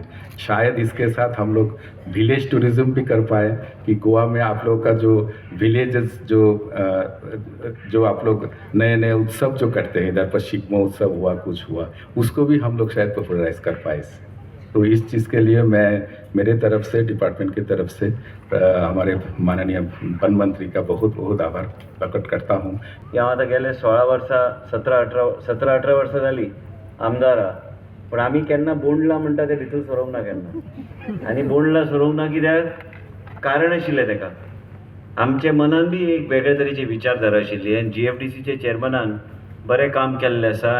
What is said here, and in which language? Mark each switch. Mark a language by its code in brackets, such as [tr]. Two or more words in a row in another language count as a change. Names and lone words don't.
[hi] शायद इसके साथ हम लोग [en] village tourism [hi] भी कर पाए कि गोवा में आप लोगों का जो विलेजेस जो आप लोग नए नए उत्सव जो करते हैं, इधर पर शिक महोत्सव हुआ, कुछ हुआ, उसको भी हम लोग शायद पॉपुलराइज कर पाए। तो इस चीज़ के लिए मैं मेरे तरफ से, डिपार्टमेंट की तरफ से हमारे माननीय वन मंत्री का बहुत बहुत आभार प्रकट करता हूँ। [kok] हांव आतां गेले 16 वर्सां 17-18 वर्सां जालीं आमदार आहा, पूण आमी केन्ना बोंडला म्हणटा ते भितर सरोंक ना केन्ना। आनी बोंडला सरोंक ना कित्याक कारण आशिल्लें तेका, आमचे मनान बी एक वेगळे तरेची विचारधारा आशिल्ली आनी जीएफडीसीचे चेअरमनान बरें काम केल्लें आसा।